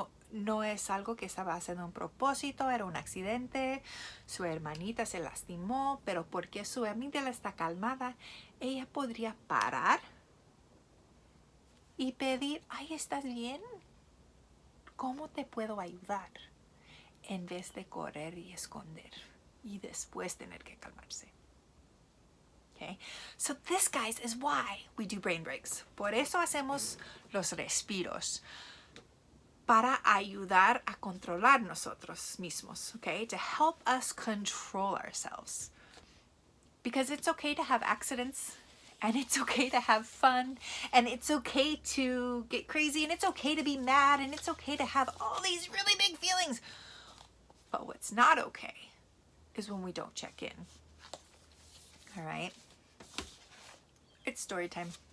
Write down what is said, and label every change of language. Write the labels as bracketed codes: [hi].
[es] No es algo que estaba haciendo un propósito, era un accidente, su hermanita se lastimó, pero porque su amígdala está calmada, ella podría parar y pedir, ay, ¿estás bien? ¿Cómo te puedo ayudar? En vez de correr y esconder y después tener que calmarse. [en] Okay, so this, guys, is why we do brain breaks. [es] Por eso hacemos los respiros. Para ayudar a controlar nosotros mismos, okay? [en] To help us control ourselves. Because it's okay to have accidents, and it's okay to have fun, and it's okay to get crazy, and it's okay to be mad, and it's okay to have all these really big feelings. But what's not okay is when we don't check in. All right? It's story time.